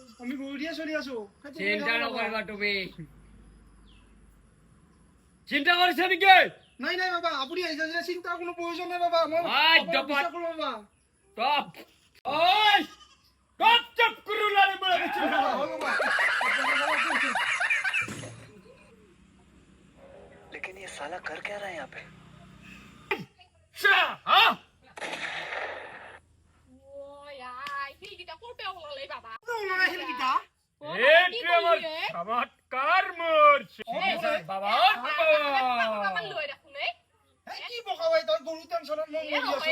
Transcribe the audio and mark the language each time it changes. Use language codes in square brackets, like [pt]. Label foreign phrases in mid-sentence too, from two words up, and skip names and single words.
[as] আমি গৰু দিয়ে চলি আছো চিন্তা নকৰিবা তুমি চিন্তা কৰিছা নেকি নাই বাবা আপুনি আহিছে যে চিন্তাৰ কোনো প্ৰয়োজন নাই বাবা মই আই, আপোনাক জপত। বিশ্বাস কৰোঁ বাবা টপ ঐ টপ টপ কৰি ওলালে মই বাবা, হয় বাবা [hi] लेकिन ये साला कर क्या रहा है यहाँ पे [as] হা ও আই সেইকেইটা ক'ৰ পৰা ওলালে বাবা শিলকেইটা এইটো আমাৰ চমৎকাৰ মোৰ বাবা অকমান লৈ দেখোন এই কি পকাবাই তই গৰু টেনচনত মই মৰি আছো